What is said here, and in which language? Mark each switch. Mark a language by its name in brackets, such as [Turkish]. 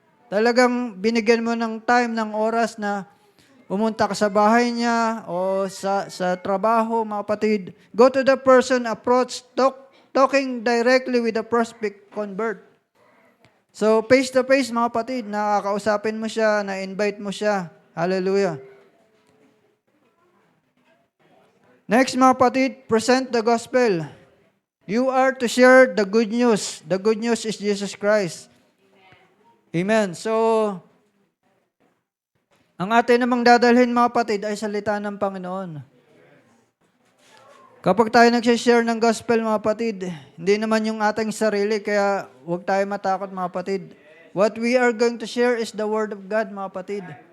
[Filipino] Talagang binigyan mo ng time, ng oras na pumunta ka sa bahay niya o sa trabaho, mga kapatid. [English] Go to the person, approach, talking directly with the prospect convert. [Filipino] So, face-to-face, mga kapatid, nakakausapin mo siya, na-invite mo siya. [English] Hallelujah. Next, [Filipino] mga kapatid, [English] present the gospel. You are to share the good news. The good news is Jesus Christ. Amen. [Filipino] So, ang atin namang dadalhin, mga kapatid, ay salita ng Panginoon. Kapag tayo nagsishare ng gospel, mga kapatid, hindi naman yung ating sarili, kaya huwag tayo matakot, mga kapatid. [English] What we are going to share is the Word of God, [Filipino] mga kapatid.